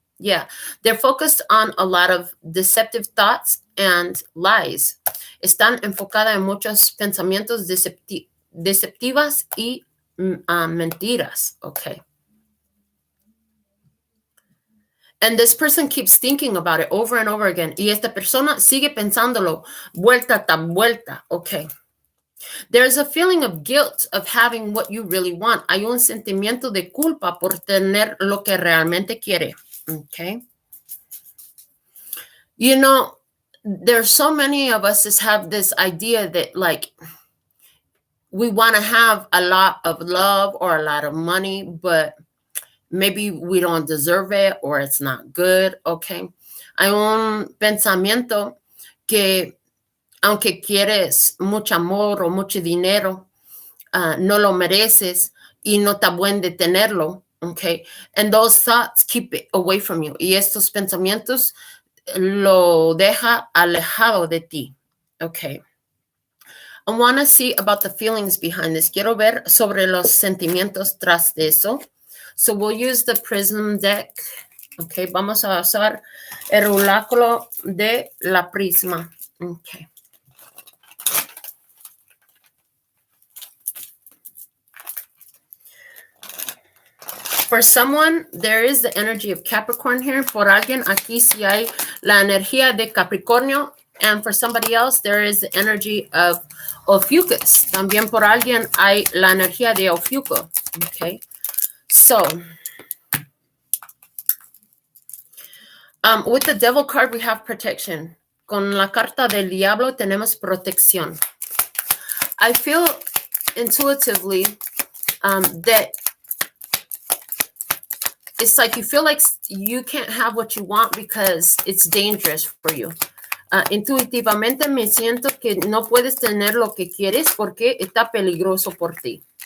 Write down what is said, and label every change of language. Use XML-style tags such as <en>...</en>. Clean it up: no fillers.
<en>Yeah, they're focused on a lot of deceptive thoughts and lies.</en> <es>Están enfocadas en muchos pensamientos deceptivas y mentiras.</es> <en>Okay. And this person keeps thinking about it over and over again.</en> <es>Y esta persona sigue pensándolo vuelta tan vuelta.</es> <en>Okay. There's a feeling of guilt of having what you really want.</en> <es>Hay un sentimiento de culpa por tener lo que realmente quiere.</es> <en>Okay. You know, there's so many of us that have this idea that like we want to have a lot of love or a lot of money, but maybe we don't deserve it or it's not good, okay?</en> <es>Hay un pensamiento que aunque quieres mucho amor o mucho dinero, no lo mereces y no está bueno de tenerlo, okay?</es> <en>And those thoughts keep it away from you.</en> <es>Y estos pensamientos lo deja alejado de ti, okay?</es> <en>I want to see about the feelings behind this.</en> <es>Quiero ver sobre los sentimientos tras de eso.</es> <en>So we'll use the Prism deck.</en> <es>Okay, vamos a usar el oráculo de la Prisma.</es> <en>Okay. For someone, there is the energy of Capricorn here.</en> <es>Por alguien, aquí sí hay la energía de Capricornio.</es> <en>And for somebody else, there is the energy of Ophiuchus.</en> <es>También por alguien hay la energía de Ophiuco.</es> <en>Okay. So, with the Devil card, we have protection.</en> <es>Con la carta del Diablo, tenemos protección.</es> <en>I feel intuitively that it's like you feel like you can't have what you want because it's dangerous for you.</en> <es>Intuitivamente me siento que no puedes tener lo que quieres porque está peligroso por ti.</es>